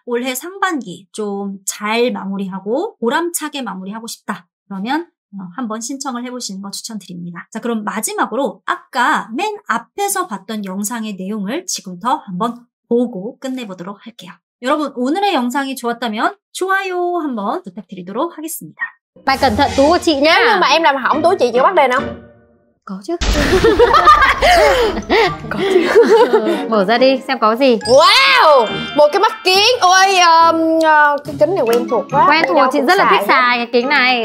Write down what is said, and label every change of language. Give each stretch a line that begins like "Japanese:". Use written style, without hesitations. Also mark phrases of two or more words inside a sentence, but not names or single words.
Korean: 올해 상반기 좀 잘 마무리하고 보람차게 마무리하고 싶다. 그러면 한번 신청을 해보시는 거 추천드립니다. 자, 그럼 마지막으로 아까 맨 앞에서 봤던 영상의 내용을 지금부터 한번 보고 끝내보도록 할게요. 여러분 오늘의 영상이 좋았다면 좋아요 한번 부탁드리도록 하겠습니다.
Vietnamese: Mày cẩn thận túi của chị Nếu nhá. như mà em làm hỏng túi chị bắt đền không? Có chứ. Có chứ. Mở ra đi xem có gì. Wow, một cái mắt kiến. Ôi, cái kính này quen thuộc quá. Quen Đi thuộc, đâu chị cũng rất là xài thích hết. xài cái kính này.